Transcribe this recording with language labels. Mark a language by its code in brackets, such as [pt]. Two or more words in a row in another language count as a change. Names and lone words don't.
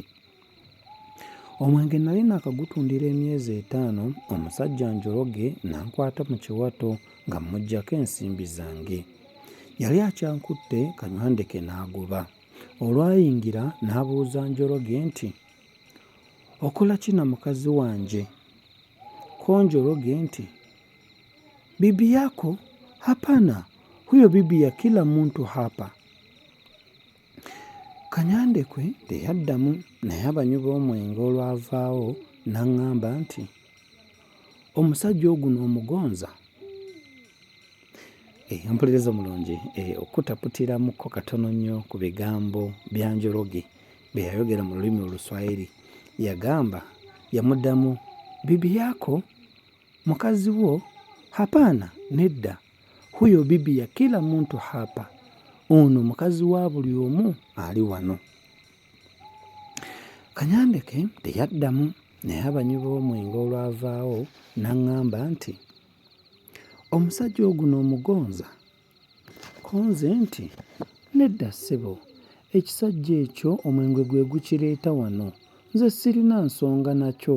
[lg] Omwenge nali nakagutundira emyezi 5, omusajja njologe nankwata mu kiwato nga mmuggyako ensimbi zange. Yali akyankutte, Kanyandeke n'agoba. Olwayingira n'abuuza njologe nti, "Okola ki na mukazi wanje?" Ko njologe nti, [sw] "Bibi yako? Hapana, huyo bibi ya kila muntu hapa." [lg] Kanyandekwe teyaddamu naye abanywi b'omwenge olwavaawo n'aŋŋamba nti, "Omusajja oguno omugonza?" Mpuliriza mulungi, okutaputiramuko katono nnyo ku bigambo bya njologe bye yayogera mu lulimi Oluswayiri. [sw] Yamuddamu, "Bibi yako? [lg] Mukazi wo? Hapana, nedda. [sw] Huyo bibi ya kila muntu hapa. [lg] Ono mukazi wa buli omu ali wano." Kanyandeke teyaddamu naye abanywi b'omwenge olwavaawo n'aŋŋamba nti, "Omusajja oguno omugonza?" Konze nti, "Nedda ssebo, ekisajja ekyo omwenge gwe gukireeta wano, nze sirina nsonga nakyo."